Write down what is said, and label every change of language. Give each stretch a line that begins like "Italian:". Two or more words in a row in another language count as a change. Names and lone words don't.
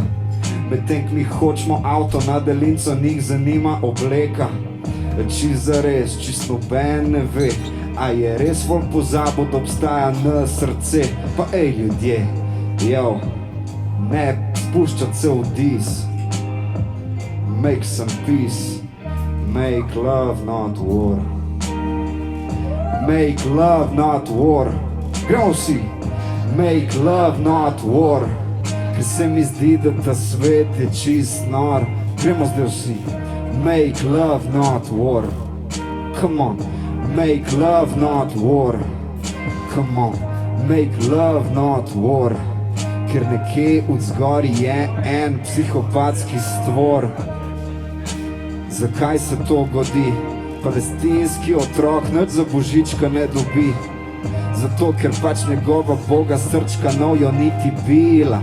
Slovenian: Medtem ko mi hočemo avto na delinco, njih zanima obleka. Čist zares, čist noben ne ve, a je res folk pozabil, da obstaja na srce. Pa ej ljudje, ne spuščat se v dis.
English: Make some peace, make love not war. Make love not war.
Slovenian: Gremo vsi.
English: Make love not war.
Slovenian: Ker se mi zdi, da ta svet je čist nor. Gremo zdaj vsi.
English: Make love not war. Come on. Make love not war. Come on. Make love not war.
Slovenian: Ker nekje od zgori je en psihopatski stvor. Zakaj se to godi? Palestinski otrok nič za božička ne dobi. Zato, ker pač njegova boga srčka nojo niti bila.